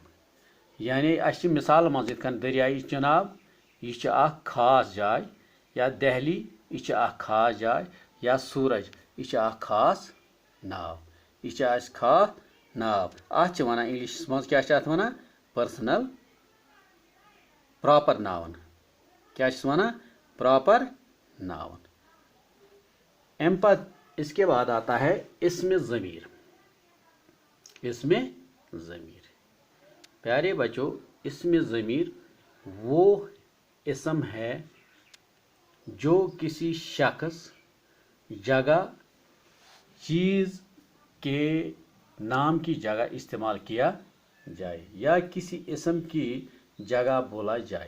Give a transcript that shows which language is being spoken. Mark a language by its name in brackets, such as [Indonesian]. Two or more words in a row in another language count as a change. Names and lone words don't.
[Kashmiri] यानी अस मिसाल मज दरियाई चनाब यह अख खास जाय, या दहली यह अख खास जाय, या सूरज यह अख खास नाव, यह खास नाव। अत वन इंग्लिश मज क्या वन [English] personal proper noun. [Kashmiri] क्या वन [English] proper noun. [Urdu] اس کے بعد آتا ہے اسمِ ضمیر. اسمِ ضمیر. پیارے بچو، اسمِ ضمیر وہ اسم ہے جو کسی شخص، جگہ، چیز کے نام کی جگہ استعمال کیا جائے یا کسی اسم کی جگہ بولا جائے.